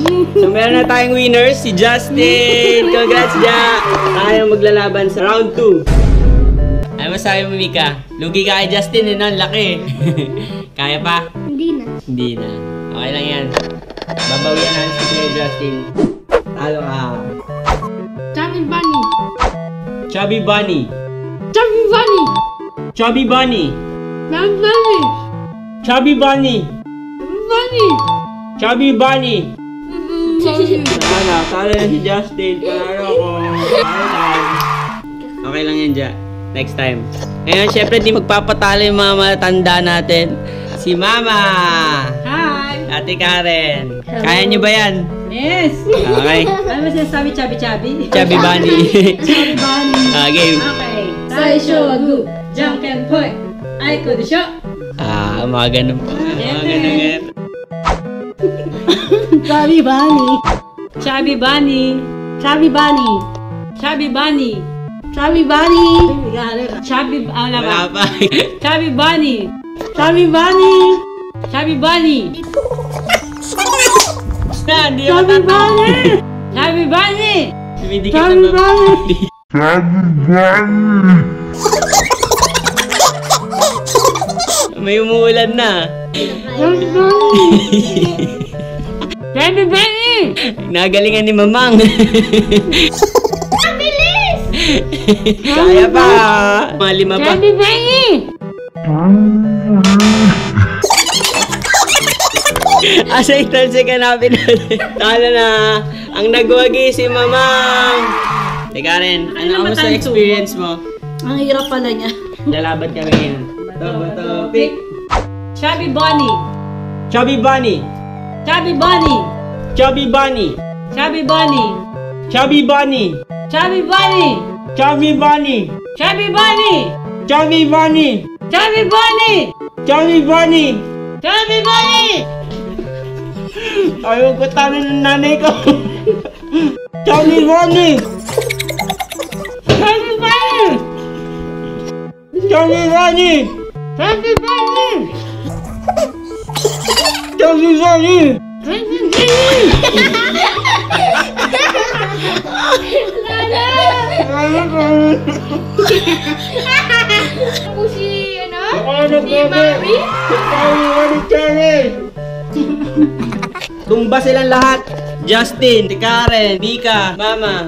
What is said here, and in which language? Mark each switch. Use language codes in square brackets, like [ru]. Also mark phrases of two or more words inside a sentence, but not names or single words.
[tl] So meron na tayong winners, si Justin. Congrats, Ja! Tayo maglalaban sa round 2. Ano masabi mo, Mika? Lugi ka kay Justin, ang laki. Kaya pa? Hindi na. Okay lang yan. Babawian na si Kuya Justin. Talo ka. [en] Chubby Bunny. Chubby Bunny. Chubby Bunny. Chubby Bunny. Chubby Bunny. Chubby Bunny. Bunny. Chubby Bunny. [tl] Talo na si Justin. Talo ko. Okay lang yan, Ja. [en] Next time. [tl] Ngayon, syempre, di magpapatalo yung mga matanda natin. Si Mama! Hi! Ate Karen. Kaya niyo ba yan? Yes! Okay. Ano ba sinasabi, Chubby? [en] Chubby Bunny. Chubby Bunny. [tl] Game. [ja] Okay. Saisho wa gu. Janken poi. Aiko desho. [tl] Mga ganun pa. Mga ganun. [en] Chubby Bunny. Chubby Bunny. Chubby Bunny. Chubby Bunny. Chubby Bunny. Chubby, [tl] Wala pa. [en] Chubby Bunny. Chubby Bunny. Chubby Bunny. Chubby Bunny. Chubby Bunny. Chubby Bunny. [tl] May umuulan na. [en] Chubby Bunny. Chubby Bunny. [tl] Nagalingan ni Mamang. Kaya pa. Mga 5 pa. [en] Chubby Bunny. [tl] Asa ital si kanapin natin. Talo na. Ang nagwagi si Mamang. Teka rin, ano sa experience mo? Ang hirap pala niya. Lalaban kami ngayon. Topic. [en] Chubby Bunny. Chubby Bunny. Chubby Bunny. Chubby Bunny. Chubby Bunny. Chubby Bunny. Chubby Bunny. Chubby Bunny. Chubby Bunny. Chubby Bunny. Chubby Bunny. Chubby Bunny. Chubby Bunny. [tl] Ayaw ko talo ng nanay ko. [en] Chubby Bunny. Chubby Bunny. Chubby Bunny. Chubby Bunny. Chubby Bunny. Chubby Bunny. [tl] Ako si, si Marie. Tumba silang lahat. Justin, Karen, Mika, Mama.